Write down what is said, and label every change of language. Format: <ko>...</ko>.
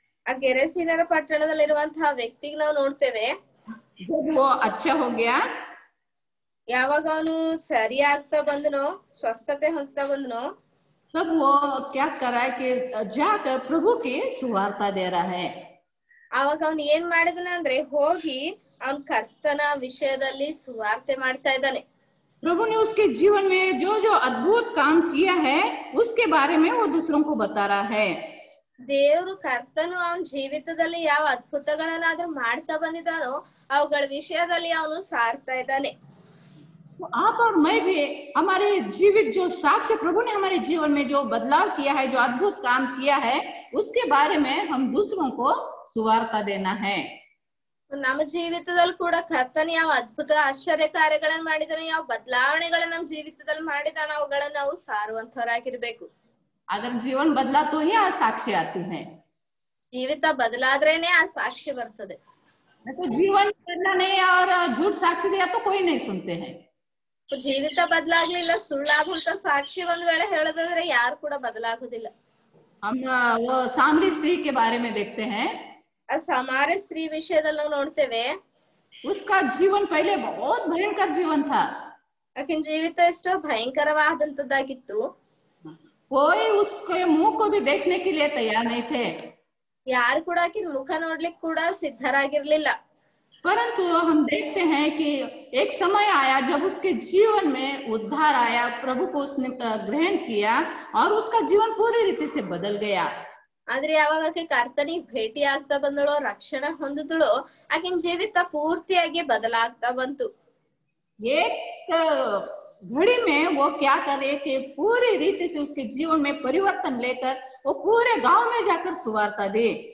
<kn>ಆ ಗೆರಸೀನರ ಪಟ್ಟಣದಲ್ಲಿರುವಂತಹ ವ್ಯಕ್ತಿಗೆ ನಾವು ನೋಡ್ತೇವೆ.</kn> <hi>जब वो अच्छा हो गया,</hi> <kn>ಯಾವಾಗ ಅವನು ಸರಿ ಆಗ್ತಾ ಬಂದನೋ, ಸ್ವಸ್ಥತೆ ಹೊಂದ್ತಾ ಬಂದನೋ,</kn> <hi>तब वो क्या कर रहा है कि जाकर प्रभु की सुवार्ता दे रहा है।</hi> <kn>ಅವಾಗ ಅವನು ಏನ್ ಮಾಡಿದನ ಅಂದ್ರೆ ಹೋಗಿ ಅವನ್ ಕರ್ತನ ವಿಷಯದಲ್ಲಿ ಸುವಾರ್ತೆ ಮಾಡ್ತಾ ಇದ್ದಾನೆ.</kn> <hi>प्रभु ने उसके जीवन में जो जो अद्भुत काम किया है उसके बारे में वो दूसरों को बता रहा है।</hi> <kn>ದೇವರು ಕರ್ತನು ಅವನ ಜೀವಿತದಲ್ಲಿ ಯಾವ ಅದ್ಭುತಗಳನ್ನಾದ್ರೂ ಮಾಡ್ತಾ ಬಂದಿದ್ದಾನೋ ಅವುಗಳ ವಿಷಯದಲ್ಲಿ ಅವನು ಸಾರ್ತಾ ಇದ್ದಾನೆ.</kn> <hi>तो आप और मैं भी हमारे जीवित जो साक्ष्य प्रभु ने हमारे जीवन में जो बदलाव किया है, जो अद्भुत काम किया है, उसके बारे में हम दूसरों को सुवार्ता देना है।</hi> <kn>ನಮ್ಮ ಜೀವಿತದಲ್ಲಿ ಕೂಡ ಕರ್ತನ ಯಾವ ಅದ್ಭುತ ಆಶ್ಚರ್ಯ ಕಾರ್ಯಗಳನ್ನ ಮಾಡಿದಾನೆ, ಯಾವ ಬದಲಾವಣೆಗಳನ್ನ ನಮ್ ಜೀವಿತದಲ್ಲಿ ಮಾಡಿದಾನ, ಅವುಗಳನ್ನ ನಾವು ಸಾರುವಂತವರಾಗಿರ್ಬೇಕು.</kn> <hi>अगर जीवन बदला तो ही आज साक्षी आती है,</hi> <kn>ಜೀವಿತ ಬದಲಾದ್ರೇನೆ ಆ ಸಾಕ್ಷಿ ಬರ್ತದೆ.</kn> <hi>तो जीवन बदला नहीं और झूठ साक्षी दिया तो कोई नहीं सुनते हैं।</hi> <kn>ಜೀವಿತ ಬದಲಾಗ್ಲಿಲ್ಲ, ಸುಳ್ಳಾಗುಂತ ಸಾಕ್ಷಿ ಒಂದ್ ವೇಳೆ ಹೇಳೋದಾದ್ರೆ ಯಾರು ಕೂಡ ಬದಲಾಗುದಿಲ್ಲ.</kn> <hi>हम वो सामरी स्त्री के बारे में देखते हैं।</hi> <kn>ಆ ಸಮಾರ್ಯ ಸ್ತ್ರೀ ವಿಷಯದಲ್ಲಿ ನಾವು ನೋಡ್ತೇವೆ,</kn> <hi>उसका जीवन पहले बहुत भयंकर जीवन था।</hi> <kn>ಆಕಿನ ಜೀವಿತ ಎಷ್ಟೋ ಭಯಂಕರವಾದಂತದ್ದಾಗಿತ್ತು.</kn> <hi>कोई उसके मुंह को भी देखने के लिए तैयार नहीं थे,</hi> <kn>ಯಾರು ಕೂಡ ಆಕಿನ ಮುಖ ನೋಡ್ಲಿಕ್ ಕೂಡ ಸಿದ್ಧರಾಗಿರ್ಲಿಲ್ಲ.</kn> <hi>परंतु हम देखते हैं कि एक समय आया जब उसके जीवन में उद्धार आया, प्रभु को उसने ग्रहण किया और उसका जीवन पूरी रीति से बदल गया।</hi> <kn>ಆದ್ರೆ ಯಾವಾಗ ಆಕೆ ಕರ್ತನಿಗೆ ಭೇಟಿ ಆಗ್ತಾ ಬಂದಳೋ, ರಕ್ಷಣೆ ಹೊಂದಿದಳೋ, ಆಕಿನ ಜೀವಿತ ಪೂರ್ತಿಯಾಗಿ ಬದಲಾಗ್ತಾ ಬಂತು.</kn> <hi>एक घड़ी में वो क्या करे कि पूरी रीति से उसके जीवन में परिवर्तन लेकर वो पूरे गांव में जाकर सुवार्ता दे।</hi>